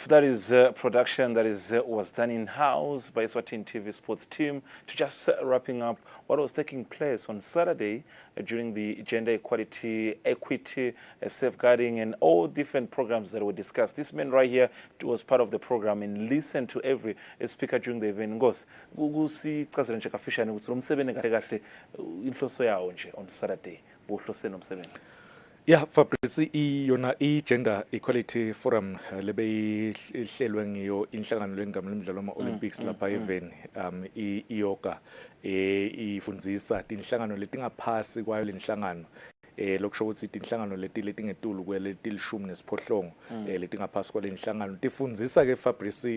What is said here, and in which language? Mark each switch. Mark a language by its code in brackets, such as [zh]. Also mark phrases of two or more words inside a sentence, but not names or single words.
[en] That is production that was done in-house by Eswatini TV sports team to just wrapping up what was taking place on Saturday during the gender equality, equity, safeguarding, and all different programs that were discussed. This man right here was part of the program and listened to every speaker during the event. [ss] Ngos, kusichazela nje kafishane ukuthi lo msebenzi kahle kahle inhloso yawo nje [en] on Saturday. [ss] Buhlose nomsebenzi. Yeah, Fabrice, yona i-Gender Equality Forum lebe ihlelwe ngiyo inhlangano lengame lemidlalo ama-Olympics lapha even iyoga ifundzisa tinhlangano letingaphasi kwayo lenhlangano lokusho ukuthi inhlangano letingetulu kweletilishumi nesiphohlongo letingaphasi kwalenhlangano tifundzisa ke Fabrice